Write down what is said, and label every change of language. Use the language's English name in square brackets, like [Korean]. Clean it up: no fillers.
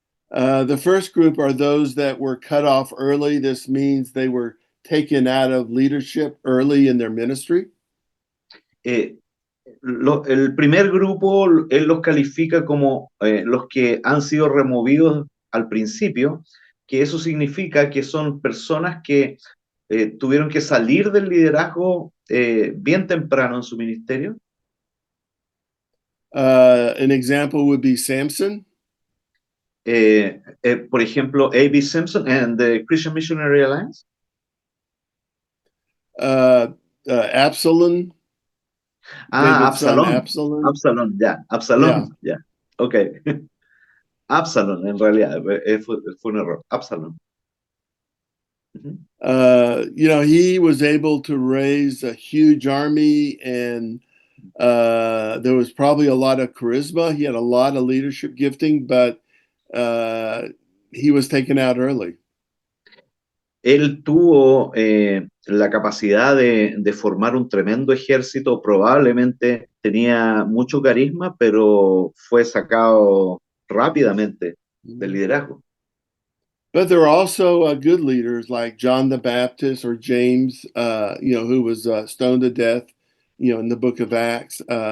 [English] The first group are those that were cut off early. This means they were taken out of leadership early in their ministry. [Spanish] El primer grupo, él los califica como los que han sido removidos al principio, que eso significa que son personas que tuvieron que salir del liderazgo bien temprano en su ministerio. [English] An example would be Samson. [Spanish] Por ejemplo, A.B. [English] Simpson and the Christian Missionary Alliance. Absalom. Absalom. Absalom. [Spanish] Absalom, ya. Ok. Absalom, en realidad, fue un error. Absalom. [English] He was able to raise a huge army, and there was probably a lot of charisma. He had a lot of leadership gifting, but he was taken out early. [Spanish] Él tuvo la capacidad de formar un tremendo ejército, probablemente tenía mucho carisma, pero fue sacado rápidamente del liderazgo. [English] But there are also good leaders like John the Baptist or James, who was stoned to death, in the book of Acts.